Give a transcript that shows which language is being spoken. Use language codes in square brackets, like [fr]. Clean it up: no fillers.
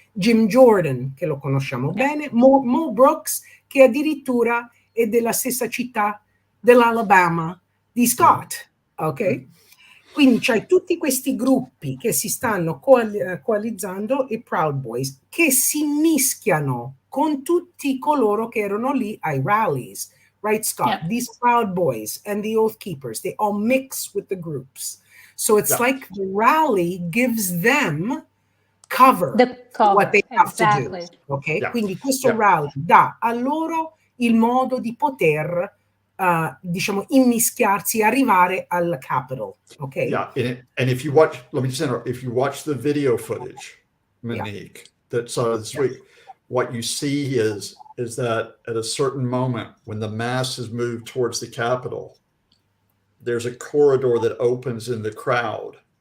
[it] Jim Jordan, che lo conosciamo bene, Mo Brooks, che addirittura è della stessa città dell'Alabama di Scott, ok? Quindi c'hai tutti questi gruppi che si stanno coalizzando, i Proud Boys, che si mischiano con tutti coloro che erano lì ai rallies, right, Scott? [en] Yeah. These Proud Boys and the Oath Keepers, they all mix with the groups. So it's like the rally gives them cover what they have to do. Okay? Yeah. [it] Quindi questo rally dà a loro il modo di poter, diciamo, immischiarsi e arrivare al Capitol. [en] Okay? Yeah, and if you watch, let me just interrupt, if you watch the video footage, Monique, that's this week, what you see is that at a certain moment when the mass has moved towards the Capitol, there's a corridor that opens in the crowd.